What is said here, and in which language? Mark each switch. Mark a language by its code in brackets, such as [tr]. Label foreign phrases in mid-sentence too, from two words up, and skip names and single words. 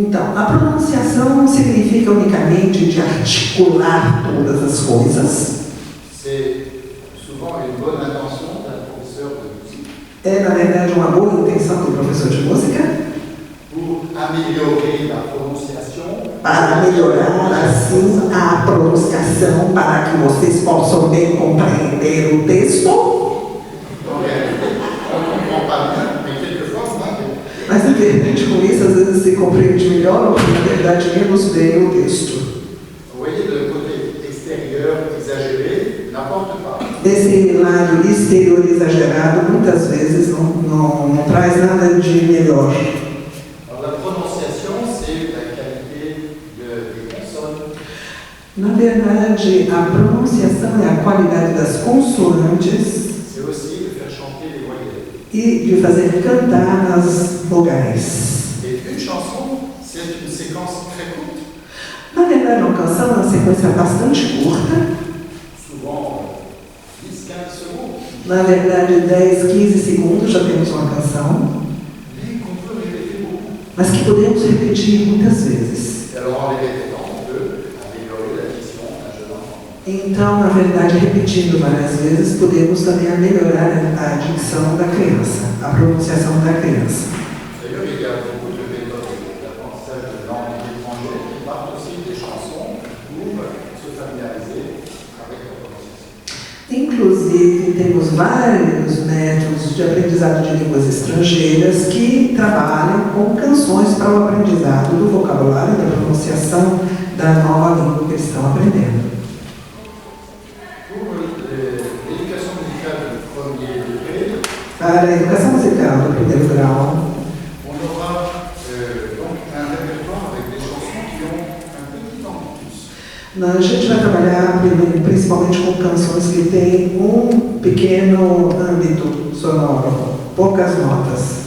[pt] Então, a pronunciação não significa unicamente de articular todas as coisas. [fr] C'est souvent une bonne intention d'un professeur de musique [pt] É, na verdade, uma boa intenção do professor de música [fr] pour améliorer la prononciation. [pt] para melhorar, assim, a pronunciação para que vocês possam bem compreender o texto. [fr] En réalité, on ne comprend pas bien, mais quelquefois, moins bien. [pt] Mas, na verdade, com isso, às vezes se compreende melhor ou, na verdade, menos bem o texto. [fr] Vous voyez, le côté extérieur exagéré n'apporte pas. [pt] Esse lado exterior exagerado, muitas vezes, não traz nada de melhor. [fr] Alors, la prononciation, c'est la qualité des consonnes. [pt] Na verdade, a pronunciação é a qualidade das consoantes [fr] C'est aussi de faire chanter les voyelles. [pt] e de fazer cantar as vogais. [fr] Et une chanson, c'est une séquence très courte, [pt] Na verdade, uma canção é uma sequência bastante curta, [fr] souvent 10-15 secondes, [pt] na verdade, 10, 15 segundos já temos uma canção, [fr] mais qu'on peut répéter beaucoup. [pt] mas que podemos repetir muitas vezes. [fr] Et alors, en les répétant, on peut améliorer la diction d'un jeune enfant. [pt] Então, na verdade, repetindo várias vezes, podemos também melhorar a dicção da criança, a pronunciação da criança. [fr] D'ailleurs, il y a beaucoup de méthodes d'apprentissage de langues étrangères qui partent aussi des chansons pour se familiariser avec la prononciation. [pt] Inclusive, temos vários métodos de aprendizado de línguas estrangeiras que trabalham com canções para o aprendizado do vocabulário e da pronunciação da nova língua que eles estão aprendendo. [fr] Pour l'éducation musicale du premier degré, [pt] Para a educação musical do primeiro grau, [fr] on aura donc un répertoire avec des chansons qui ont un petit ambitus. [pt] a gente vai trabalhar principalmente com canções que têm um pequeno âmbito sonoro, poucas notas.